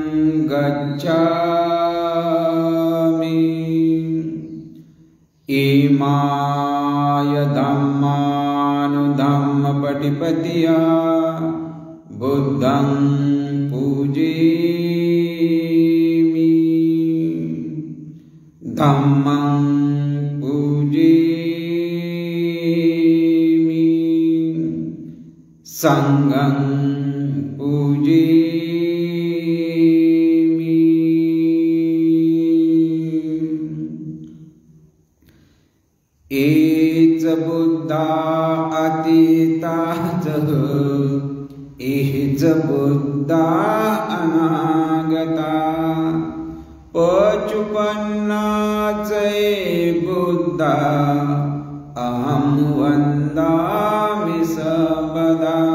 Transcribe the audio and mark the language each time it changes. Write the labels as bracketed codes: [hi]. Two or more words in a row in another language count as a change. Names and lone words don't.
[pi] गच्छामि इमाय धम्मानुधम्मपटिपतिया बुद्धं पूजयामि धम्मं पूजयामि संघं पूजयामि एच बुद्धा अतीता एच बुद्धा अनागता पचुपन्ना चे बुद्धा अहं वन्दामि सर्वदा